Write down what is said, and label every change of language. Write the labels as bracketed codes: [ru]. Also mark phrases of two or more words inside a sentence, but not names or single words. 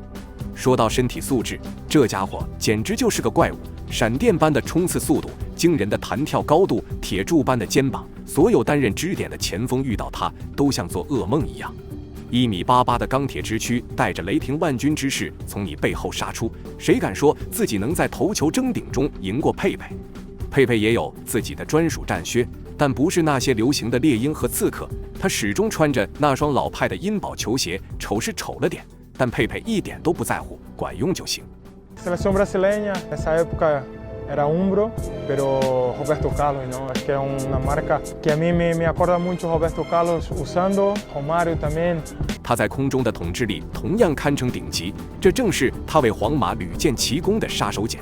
[zh] 说到身体素质，这家伙简直就是个怪物，闪电般的冲刺速度，惊人的弹跳高度，铁柱般的肩膀，所有担任支点的前锋遇到他都像做噩梦一样。1.88米的钢铁之躯带着雷霆万钧之势从你背后杀出，谁敢说自己能在头球争顶中赢过佩佩？佩佩也有自己的专属战靴，但不是那些流行的猎鹰和刺客，他始终穿着那双老派的茵宝球鞋，丑是丑了点，但佩佩一点都不在乎，管用就行。 [es] Selección brasileña, esa época era Umbro, pero Roberto Carlos, ¿no? Es que era una marca que a mí me acuerda mucho Roberto Carlos usando, Romário también. [zh] 他在空中的统治力同样堪称顶级，这正是他为皇马屡建奇功的杀手锏。